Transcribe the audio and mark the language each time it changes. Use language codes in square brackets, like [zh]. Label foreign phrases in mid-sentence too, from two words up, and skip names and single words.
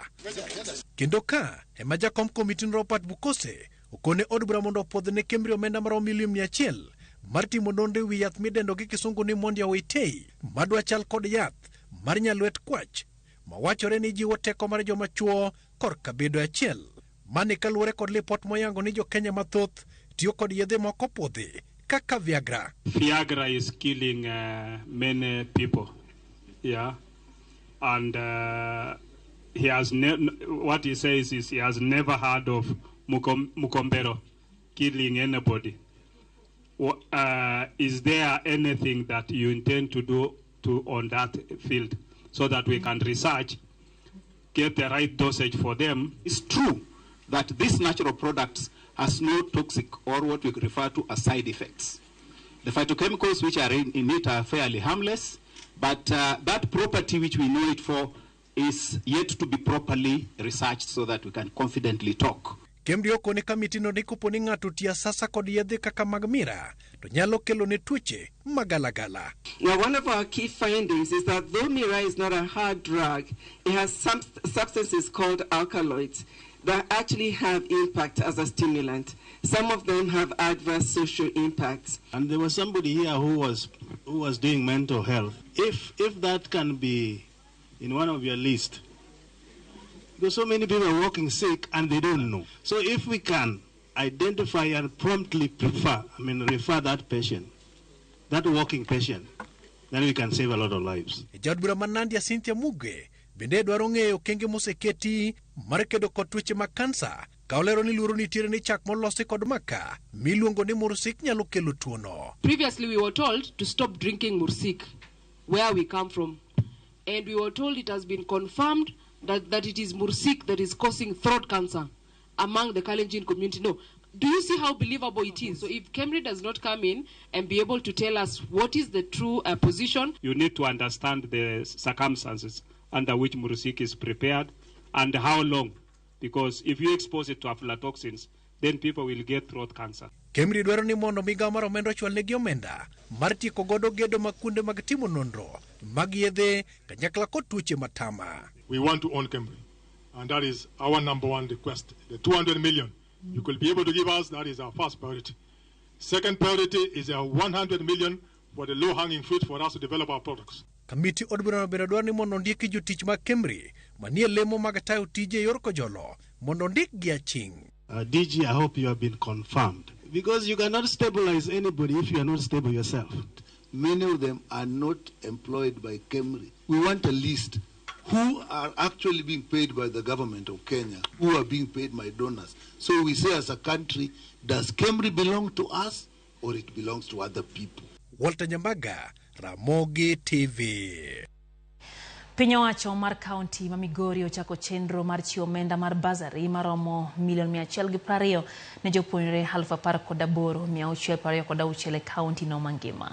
[luo] Kendo ka ema jakom komiti Robert Bukose okone od bura mondo opodhne Kemri omenda maromo milion 100 mar timo nonro ewi yath midendo gi kisungu ni Mondia White madwa chal kod yath mar nyalwet kwach mawachore ni jiwo teko mar joma chuo korka bedo achiel. Mane kaluore kod lipot moyango ni jo Kenya mathoth tiyo kod yedhe moko podhi kaka Viagra. [en] Viagra is killing many people, yeah, and he has what he says is he has never heard of Mukombero killing anybody. Is there anything that you intend to do on that field so that we can research, get the right dosage for them? It's true that these natural products has no toxic or what we refer to as side effects. The phytochemicals which are in it are fairly harmless, but that property which we know it for is yet to be properly researched so that we can confidently talk. [luo] Kemri okone kamiti no nikopo ni ng'ato tiya sasa kod yedhe kaka mag mira to nyalo kelo ne tuoche magalagala. [en] Now, one of our key findings is that though mira is not a hard drug, it has some substances called alkaloids that actually have impact as a stimulant. Some of them have adverse social impacts. And there was somebody here who was doing mental health. If that can be in one of your list, because so many people are walking sick and they don't know. So if we can identify and promptly refer that patient, that walking patient, then we can save a lot of lives. [luo] Jadbura Manandia Cynthia Muge bende dwaro ng'eyo kenge moseketi mar kedo kod tuoche mag kansa ka olero ni luoro nitiere ni chak molosi kod maka miluongo ni mursik nyalo kelo tuono. [en] Previously we were told to stop drinking mursik where we come from, and we were told it has been confirmed that it is mursik that is causing throat cancer among the Kalenjin community. No. Do you see how believable it is? So if Kemri does not come in and be able to tell us what is the true position, you need to understand the circumstances under which mursik is prepared and how long, because if you expose it to aflatoxins, then people will get throat cancer. [luo] Kemri dwaro ni mondo migao mar omenda ochwalnegi omenda mar tieko godo gedo mag kuonde mag timo nonro mag yedhe kanyakla kod tuoche matama. [en] We want to own Kemri, and that is our number one request. The 200 million you could be able to give us, that is our first priority. Second priority is a 100 million for the low-hanging fruit for us to develop our products. [luo] Kamiti od bura biro dwaro ni mondo ondiki jotich mag KEMRI manie lemo mag tayo tije yor kojolo mondo ondik gi aching. [en] DG, I hope you have been confirmed. Because you cannot stabilize anybody if you are not stable yourself. Many of them are not employed by KEMRI. We want a list who are actually being paid by the government of Kenya, who are being paid by donors. So we say as a country, does KEMRI belong to us or it belongs to other people? Walter Nyambaga, Ramogi TV. [luo] Piny owacho mar kaunti ma Migori ochako chenro mar chiwo omenda mar basari maromo $120,000 ne jopuonjre 18,626 e kaunti no mangima.